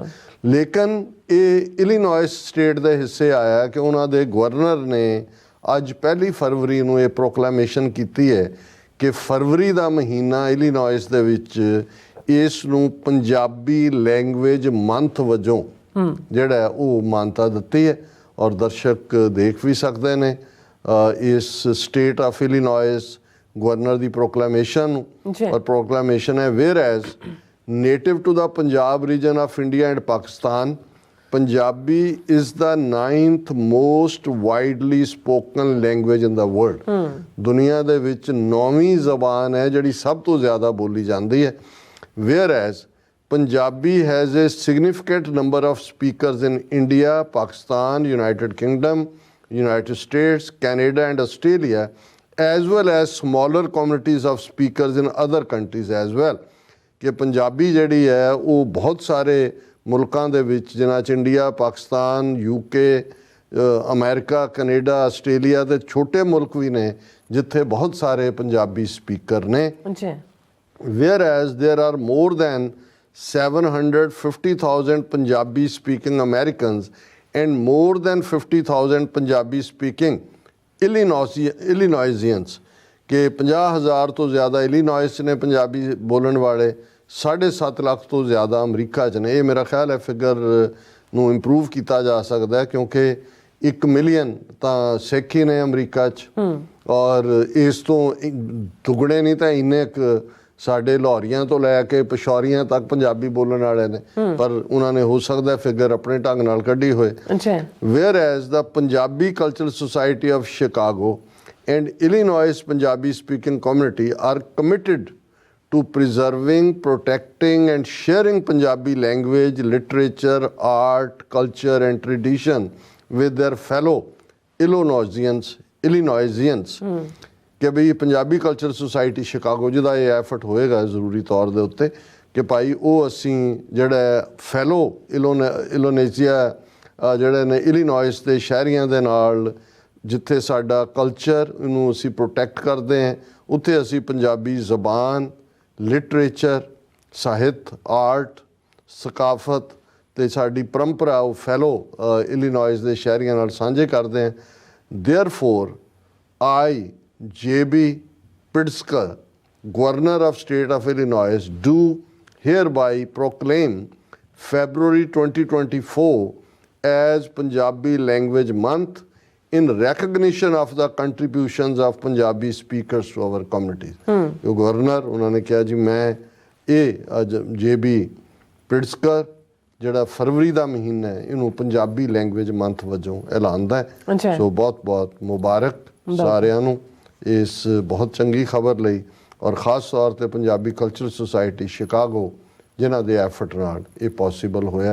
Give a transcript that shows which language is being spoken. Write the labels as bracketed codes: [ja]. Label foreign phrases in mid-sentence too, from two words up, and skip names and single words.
[pa] ਲੇਕਿਨ ਇਹ ਇਲੀਨੋਇਸ ਸਟੇਟ ਦੇ ਹਿੱਸੇ ਆਇਆ ਕਿ ਉਹਨਾਂ ਦੇ ਗਵਰਨਰ ਨੇ ਅੱਜ 1 ਫਰਵਰੀ ਨੂੰ ਇਹ ਪ੍ਰੋਕਲੇਮੇਸ਼ਨ ਕੀਤੀ ਹੈ ਕਿ ਫਰਵਰੀ ਦਾ ਮਹੀਨਾ ਇਲੀਨੋਇਸ ਦੇ ਵਿੱਚ ਇਸ ਨੂੰ ਪੰਜਾਬੀ ਲੈਂਗੁਏਜ ਮੰਥ ਵਜੋਂ ਜਿਹੜਾ ਉਹ ਮਾਨਤਾ ਦਿੱਤੀ ਹੈ। ਔਰ ਦਰਸ਼ਕ ਦੇਖ ਵੀ ਸਕਦੇ ਨੇ ਇਸ ਸਟੇਟ ਆਫ ਇਲੀਨੋਇਸ ਗਵਰਨਰ ਦੀ ਪ੍ਰੋਕਲੇਮੇਸ਼ਨ ਨੂੰ। ਔਰ ਪ੍ਰੋਕਲੇਮੇਸ਼ਨ ਹੈ [en] whereas native to the Punjab region of India and Pakistan, ਪੰਜਾਬੀ is the 9th most widely spoken language in the world। [pa] ਦੁਨੀਆ ਦੇ ਵਿੱਚ 9ਵੀਂ ਜ਼ਬਾਨ ਹੈ ਜਿਹੜੀ ਸਭ ਤੋਂ ਜ਼ਿਆਦਾ ਬੋਲੀ ਜਾਂਦੀ ਹੈ। [en] Whereas Punjabi has a significant number of speakers in India, Pakistan, United Kingdom, United States, Canada and Australia, as well as smaller communities of speakers in other countries as well। [pa] ਕਿ ਪੰਜਾਬੀ ਜਿਹੜੀ ਹੈ ਉਹ ਬਹੁਤ ਸਾਰੇ ਮੁਲਕਾਂ ਦੇ ਵਿੱਚ, ਜਿਨ੍ਹਾਂ 'ਚ ਇੰਡੀਆ, ਪਾਕਿਸਤਾਨ, UK, ਅਮਰੀਕਾ, ਕੈਨੇਡਾ, ਆਸਟ੍ਰੇਲੀਆ ਦੇ ਛੋਟੇ ਮੁਲਕ ਵੀ ਨੇ ਜਿੱਥੇ ਬਹੁਤ ਸਾਰੇ ਪੰਜਾਬੀ ਸਪੀਕਰ ਨੇ। [en] Whereas there are more than 750,000 Punjabi speaking Americans and more than 50,000 Punjabi speaking Illinoisians, [pa] ਕਿ 50,000 ਤੋਂ ਜ਼ਿਆਦਾ ਇਲੀਨੋਇਸ 'ਚ ਨੇ ਪੰਜਾਬੀ ਬੋਲਣ ਵਾਲੇ, 7.5 ਲੱਖ ਤੋਂ ਜ਼ਿਆਦਾ ਅਮਰੀਕਾ 'ਚ ਨੇ। ਇਹ ਮੇਰਾ ਖਿਆਲ ਹੈ ਫਿਗਰ ਨੂੰ ਇੰਪਰੂਵ ਕੀਤਾ ਜਾ ਸਕਦਾ ਹੈ ਕਿਉਂਕਿ 1 ਮਿਲੀਅਨ ਤਾਂ ਸਿੱਖ ਹੀ ਨੇ ਅਮਰੀਕਾ 'ਚ, ਔਰ ਇਸ ਤੋਂ ਦੁੱਗਣੇ ਨਹੀਂ ਤਾਂ ਇੰਨੇ ਕੁ ਸਾਡੇ ਲਾਹੌਰੀਆਂ ਤੋਂ ਲੈ ਕੇ ਪਸ਼ੌਰੀਆਂ ਤੱਕ ਪੰਜਾਬੀ ਬੋਲਣ ਵਾਲੇ ਨੇ, ਪਰ ਉਹਨਾਂ ਨੇ ਹੋ ਸਕਦਾ ਫਿਗਰ ਆਪਣੇ ਢੰਗ ਨਾਲ ਕੱਢੀ ਹੋਏ। [en] whereas the Punjabi Cultural Society of Chicago and Illinois Punjabi speaking community are committed to preserving, protecting and sharing Punjabi language, literature, art, culture and tradition with their fellow Illinoisians [pa] ਕਿ ਬਈ ਪੰਜਾਬੀ ਕਲਚਰ ਸੁਸਾਇਟੀ ਸ਼ਿਕਾਗੋ ਜਿਹਦਾ ਇਹ ਐਫਰਟ ਹੋਏਗਾ ਜ਼ਰੂਰੀ ਤੌਰ ਦੇ ਉੱਤੇ ਕਿ ਭਾਈ ਉਹ ਅਸੀਂ ਜਿਹੜਾ ਫੈਲੋ ਇਲੋਨੇਜ਼ੀਆ ਜਿਹੜੇ ਨੇ ਇਲੀਨੋਇਸ ਦੇ ਸ਼ਹਿਰੀਆਂ ਦੇ ਨਾਲ ਜਿੱਥੇ ਸਾਡਾ ਕਲਚਰ ਨੂੰ ਅਸੀਂ ਪ੍ਰੋਟੈਕਟ ਕਰਦੇ ਹਾਂ, ਉੱਥੇ ਅਸੀਂ ਪੰਜਾਬੀ ਜ਼ਬਾਨ, ਲਿਟਰੇਚਰ, ਸਾਹਿਤ, ਆਰਟ, ਸਕਾਫਤ ਅਤੇ ਸਾਡੀ ਪਰੰਪਰਾ ਉਹ ਫੈਲੋ ਇਲੀਨੋਇਸ ਦੇ ਸ਼ਹਿਰੀਆਂ ਨਾਲ ਸਾਂਝੇ ਕਰਦੇ ਹਾਂ। [en] ਦੇਅਰਫੋਰ I, J.B. Pritzker, Governor of State of Illinois, do hereby proclaim February 2024 as Punjabi Language Month in recognition of the contributions of Punjabi speakers to our communities। [pa] ਜੋ ਗਵਰਨਰ ਉਹਨਾਂ ਨੇ ਕਿਹਾ ਜੀ ਮੈਂ ਇਹ J.B. Pritzker ਜਿਹੜਾ ਫਰਵਰੀ ਦਾ ਮਹੀਨਾ ਹੈ ਇਹਨੂੰ ਪੰਜਾਬੀ ਲੈਂਗੁਏਜ ਮੰਥ ਵਜੋਂ ਐਲਾਨਦਾ ਹੈ। ਸੋ ਬਹੁਤ ਬਹੁਤ ਮੁਬਾਰਕ ਸਾਰਿਆਂ ਨੂੰ ਇਸ ਬਹੁਤ ਚੰਗੀ ਖਬਰ ਲਈ, ਔਰ ਖ਼ਾਸ ਤੌਰ 'ਤੇ ਪੰਜਾਬੀ ਕਲਚਰਲ ਸੁਸਾਇਟੀ ਸ਼ਿਕਾਗੋ ਜਿਨ੍ਹਾਂ ਦੇ ਐਫਰਟ ਨਾਲ ਇਹ ਪੋਸੀਬਲ ਹੋਇਆ।